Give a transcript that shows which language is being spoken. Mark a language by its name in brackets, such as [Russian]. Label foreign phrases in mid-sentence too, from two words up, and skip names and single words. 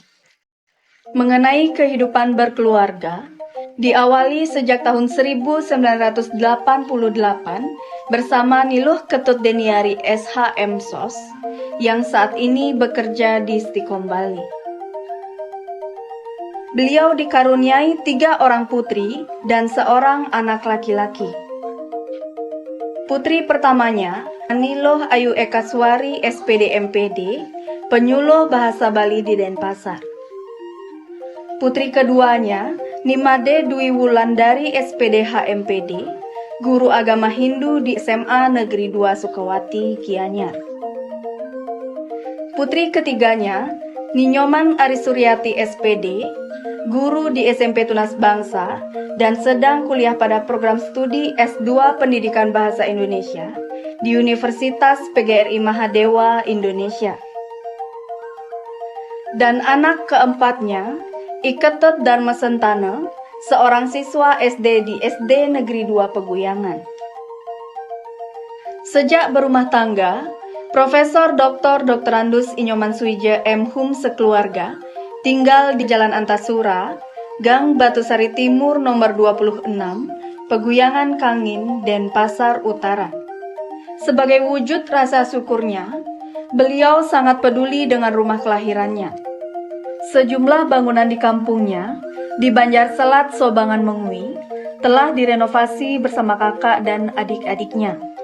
[Indonesian] Mengenai kehidupan berkeluarga, diawali sejak tahun 1988 bersama Niluh Ketut Deniari SH.M. Sos yang saat ini bekerja di Stikom Bali. Beliau dikaruniai 3 orang putri dan seorang anak laki-laki. Putri pertamanya, Niluh Ayu Ekaswari SPD MPD, penyuluh bahasa Bali di Denpasar. Putri keduanya, Nimade Dwi Wulandari SPD HMPD, guru agama Hindu di SMA Negeri 2 Sukawati, Gianyar. Putri ketiganya, Ninyoman Arisuryati SPD, guru di SMP Tunas Bangsa dan sedang kuliah pada program studi S2 Pendidikan Bahasa Indonesia di Universitas PGRI Mahadewa, Indonesia. Dan anak keempatnya, Iketut Dharma Sentana, seorang siswa SD di SD Negeri 2 Peguyangan. Sejak berumah tangga, Profesor Dr. Andus Inyoman Suije M. Hum sekeluarga tinggal di Jalan Antasura, Gang Batusari Timur nomor 26, Peguyangan Kangin, Denpasar Utara. Sebagai wujud rasa syukurnya, beliau sangat peduli dengan rumah kelahirannya. Sejumlah bangunan di kampungnya, di Banjar Selat Sobangan Mengui, telah direnovasi bersama kakak dan adik-adiknya.